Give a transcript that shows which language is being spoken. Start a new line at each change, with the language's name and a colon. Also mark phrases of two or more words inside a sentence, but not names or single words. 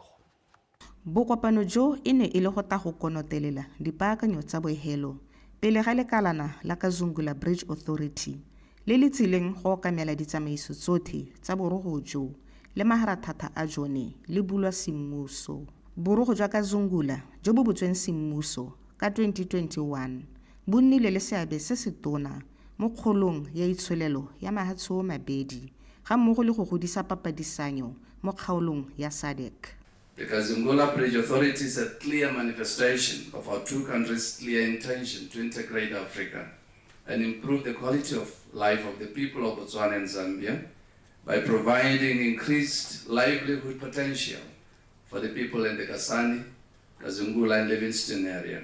Tswana: Bokopano jo e ne e le go ta go konotelela dipaakanyo tsa bohelo pele ga lekalana la Kazungula Bridge Authority le le tsileng go okamela ditsamaiso tsotlhe tsa borogo jo le maharatlhatlha a jone le bulwa semmuso. Borogo jwa Kazungula jo bo botsweng semmuso ka 2021 bo nnile le seabe se se tona mo kgolong ya itsholelo ya mahatsho mabedi ga mmogo le go godisa papadisanyo mo kgaolong ya SADC.
English: The Kazungula Bridge Authority is a clear manifestation of our two countries' clear intention to integrate Africa and improve the quality of life of the people of Botswana and Zambia by providing increased livelihood potential for the people in the Kasane, Kazungula and Livingston area.